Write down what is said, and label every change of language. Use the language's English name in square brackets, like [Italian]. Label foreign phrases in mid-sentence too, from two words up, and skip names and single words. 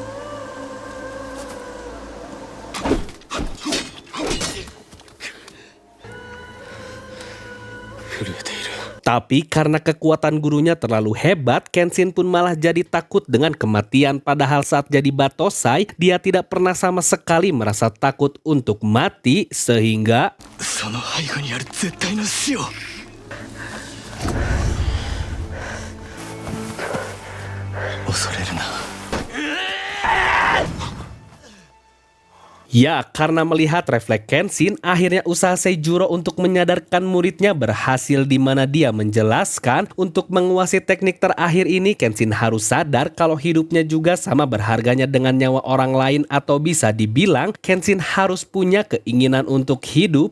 [Indonesian] Tapi karena kekuatan gurunya terlalu hebat, Kenshin pun malah jadi takut dengan kematian. Padahal saat jadi Batosai, dia tidak pernah sama sekali merasa takut untuk mati, sehingga [Japanese] その背後にある絶対の死を恐れるな [Indonesian] ya, karena melihat refleks Kenshin, akhirnya usaha Seijuro untuk menyadarkan muridnya berhasil, di mana dia menjelaskan untuk menguasai teknik terakhir ini, Kenshin harus sadar kalau hidupnya juga sama berharganya dengan nyawa orang lain, atau bisa dibilang Kenshin harus punya keinginan untuk hidup.